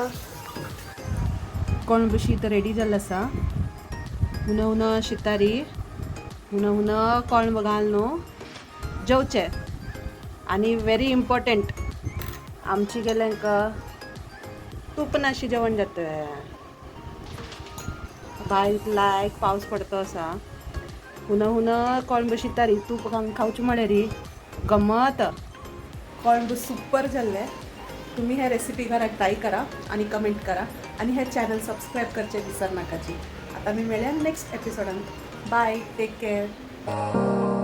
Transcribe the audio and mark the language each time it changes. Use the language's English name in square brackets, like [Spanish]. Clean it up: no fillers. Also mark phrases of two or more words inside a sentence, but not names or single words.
[Konkani] कोळंब शीत रेडी जाल्लो आसा हुन शितारी हुन कोळंब घालून जेवचे आणि [English] very important [Konkani] आमची गेल्यांक तूप नाशी जेवण जाता भायर लायक पावस पडतो आसा हुन कोळंब शितारी तूप खावचे म्हळ्यार गमत कोळंब सुपर जाल्ले तुम्ही हे रेसिपी घरात ट्राय करा आणि कमेंट करा आणि हे [English] channel subscribe [Konkani] करचे विसर नाकाची आता मी मेळ्या [English] next episodeांत bye take care